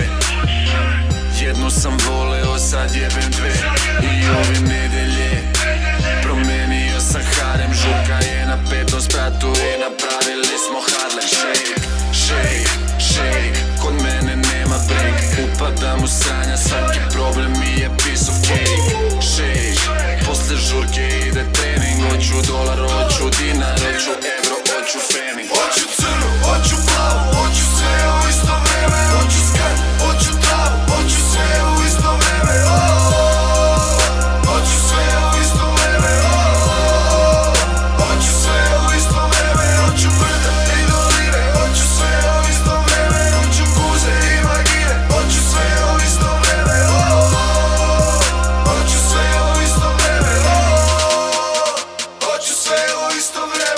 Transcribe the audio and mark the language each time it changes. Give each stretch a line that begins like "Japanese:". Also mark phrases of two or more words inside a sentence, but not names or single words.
Serbian: Jednu sam voleo, sad jebem dve. I ove nedelje promenio sam harem. Žurka je na 5. spratu i napravili smo Harlem
English: Shake, shake,
Serbian: shake. Kod mene nema break. Upadam u sranja, svaki problem mi je
English: piece of cake.
Serbian: Shake, posle žurke ide trening. Hoću dolar, hoću dinar, hoću evro, hoću fening. Hoću crnu, hoću plavu, hoću sve u isto vreme, hoću skan, hoću travu, hoću sve u isto vreme, hoću sve u isto vreme, hoću sve u isto vreme, hoću brda i doline, hoću sve u isto vreme, hoću kuze i vagine, hoću sve u isto vreme, hoću sve u isto vreme, hoću sve u isto vreme.